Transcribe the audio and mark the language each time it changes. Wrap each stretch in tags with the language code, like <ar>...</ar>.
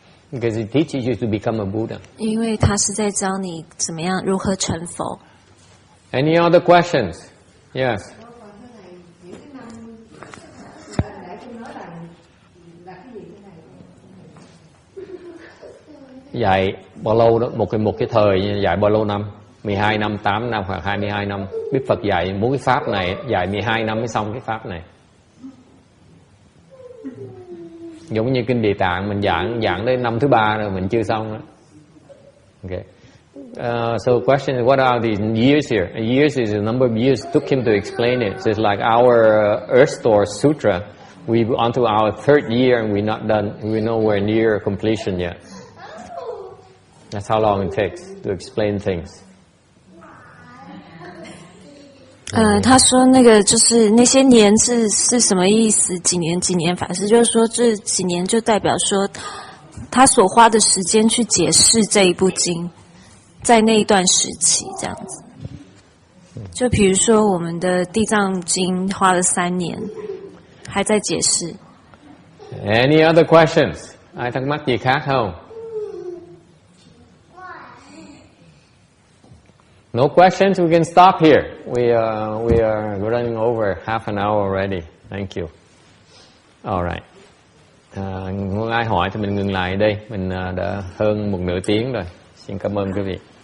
<en>Because it teaches you to become a Buddha.</en> <zh>因为他是在教你怎么样如何成佛。</zh> <en>Any other questions? Yes.</en> <vi>Dạy bao lâu đó? Một cái thời dạy bao lâu năm? 12 năm, 8 năm hoặc 22 năm. Đức Phật dạy muốn cái pháp này dạy 12 năm mới xong cái pháp này. Giống như Kinh Địa Tạng mình giảng đến năm thứ 3 rồi mình chưa xong đó.</vi> <en>Okay. So question is, what are the years here? Years is the number of years it took him to explain it. So it's like our Earth Store Sutra. We're onto our 3rd year and we're not done. We're nowhere near completion yet. That's how long it takes to explain things.</en> <zh>他说那个就是那些年是什么意思？几年法师就是说这几年就代表说他所花的时间去解释这一部经，在那一段时期这样子。就比如说我们的地藏经花了3年，还在解释。</zh> <en>Any other questions?</en> <vi>Ai thắc mắc gì khác không?</vi> <en>No questions, we can stop here. We are running over half an hour already. Thank you. All right.</en> <vi>Muốn ai hỏi thì mình ngừng lại đây. Mình đã hơn 1 nửa tiếng rồi. Xin cảm ơn quý vị.</vi>